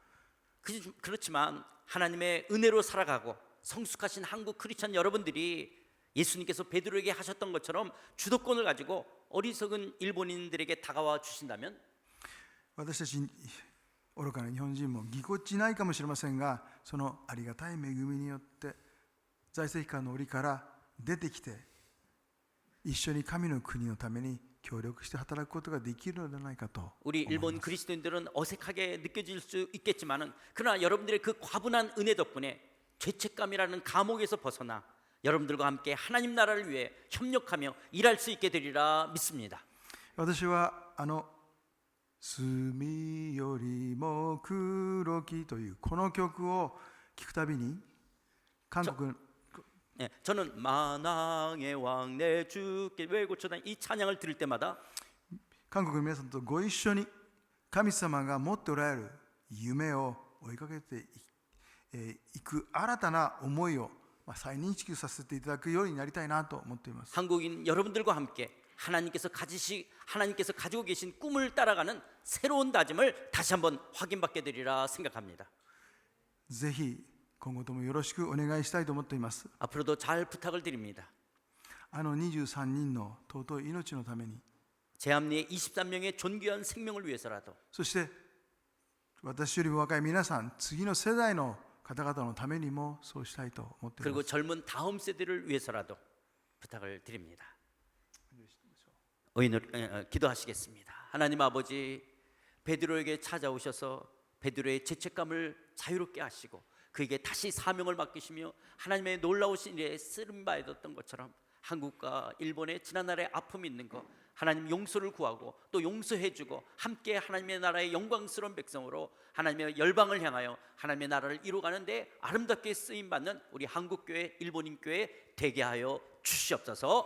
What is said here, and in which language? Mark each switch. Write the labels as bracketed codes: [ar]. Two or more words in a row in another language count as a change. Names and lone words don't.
[ko] 그렇지만 하나님의 은혜로 살아가고 성숙하신 한국 크리스천 여러분들이 예수님께서 베드로에게 하셨던 것처럼 주도권을 가지고 어리석은 일본인들에게 다가와 주신다면 [ja] 私たち愚かな日本人もぎこちないかもしれませんが、そのありがたい恵みによって在籍感の檻から出てきて一緒に神の国のために協力して働くことができるのではないかと [ko] 우리 [ja] 思い [ko] 일본 [ja] ます。 [ko] 그리스도인들은 어색하게 느껴질 수 있겠지만은 그러나 여러분들의 그 과분한 은혜 덕분에 죄책감이라는 감옥에서 벗어나 여러분들과 함께 하나님 나라를 위해 협력하며 일할 수 있게 되리라 믿습니다. [ja] 私は墨よりも黒きというこの曲を聴くたびに韓国 [ko] 네, 저는 만왕의 왕 내 주께 왜 고쳐다 이 찬양을 들을 때마다 [ja] 韓国の皆さんとご一緒に神様が持っておられる夢を追いかけていく新たな思いを再認識させていただくようになりたいなと思っています。 [ko] 한국인 여러분들과 함께 하나님께서 가지고 계신 꿈을 따라가는 새로운 다짐을 다시 한번 확인받게 되리라 생각합니다. [ja] ぜひ今後ともよろしくお願いしたいと思っています。 [ko] 앞으로도 잘 부탁을 드립니다. [ja] 23人の尊い命のために [ko] 제 앞리에 23명의 존귀한 생명을 위해서라도 [ja] そして私よりも若い皆さん、次の世代の方々のためにもそうしたいと思っていま [ko] 그리고 [ja] す。 [ko] 젊은 다음 세대를 위해서라도 부탁을 드립니다. 기도하시겠습니다. 하나님 아버지, 베드로에게 찾아오셔서 베드로의 죄책감을 자유롭게 하시고 그에게 다시 사명을 맡기시며 하나님의 놀라우신 일에 쓰림받았던 것처럼 한국과 일본의 지난날의 아픔이 있는 것 하나님 용서를 구하고 또 용서해주고 함께 하나님의 나라의 영광스러운 백성으로 하나님의 열방을 향하여 하나님의 나라를 이루어가는데 아름답게 쓰임받는 우리 한국교회 일본인교회 되게 하여 주시옵소서.